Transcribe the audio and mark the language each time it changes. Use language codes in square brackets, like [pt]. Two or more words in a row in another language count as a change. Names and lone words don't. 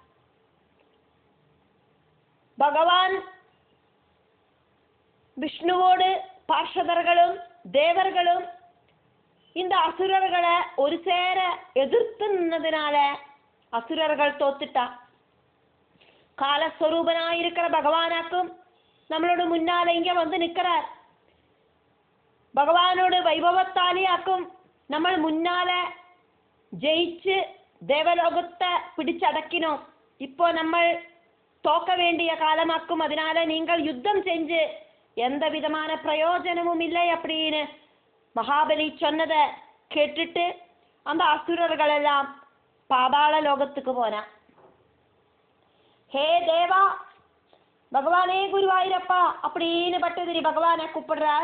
[ta] பகவான் விஷ்ணுவோடு பார்ஷதர்களும் தேவர்களும் இந்த அசுரர்களை ஒரு சேர எதிர்த்து நின்னதுனால அசுரர்கள் தோத்துட்டா. காலஸ்வரூபனாயிருக்கிற பகவானாக்கும் நம்மளோட முன்னால இங்க வந்து நிற்கிறார். பகவானோட வைபவத்தாலே ஆக்கும் [ml] നമ്മൾ മുന്നാലെ ജയിച്ച് ദേവലോകത്തെ പിടിച്ചടക്കിനോ. ഇപ്പോൾ നമ്മൾ തോക്ക വേണ്ടിയ കാലമാക്കും. അതിനാൽ നിങ്ങൾ യുദ്ധം [ta] செஞ்சு எந்த விதமான பிரயோஜனமும் இல்லை அப்படின்னு மகாபலி சொன்னதை கேட்டுட்டு அந்த அசுரர்கள் எல்லாம் பாதாள லோகத்துக்கு போனா. ஹே தேவா, பகவானே குருவாயூரப்பா அப்படின்னு பட்டதிரி பகவானை கூப்பிடுறார்.